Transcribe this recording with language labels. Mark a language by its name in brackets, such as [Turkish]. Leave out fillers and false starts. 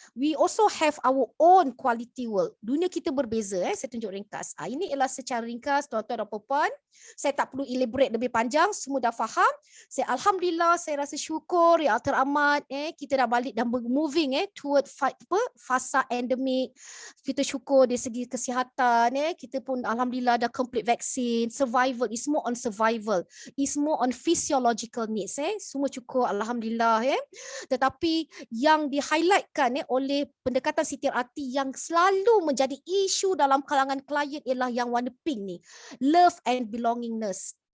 [English] We also have our own quality world. [Malay] Dunia kita berbeza. Saya tunjuk ringkas. Ini ialah secara ringkas, tuan-tuan dan puan-puan. Saya tak perlu elaborate lebih panjang, semua dah faham. Alhamdulillah, saya rasa syukur ya teramat. Kita dah balik dan [English] moving toward [Malay] fasa endemik. Kita syukur dari segi kesihatan. Kita pun alhamdulillah dah complete vaksin. [English] Survival is more on survival. Is more on physiological needs. [Malay] Semua cukup alhamdulillah. Tetapi yang di-highlightkan oleh pendekatan CTRT yang selalu menjadi isu dalam kalangan klien ialah yang warna pink ni, [English] love and belongingness.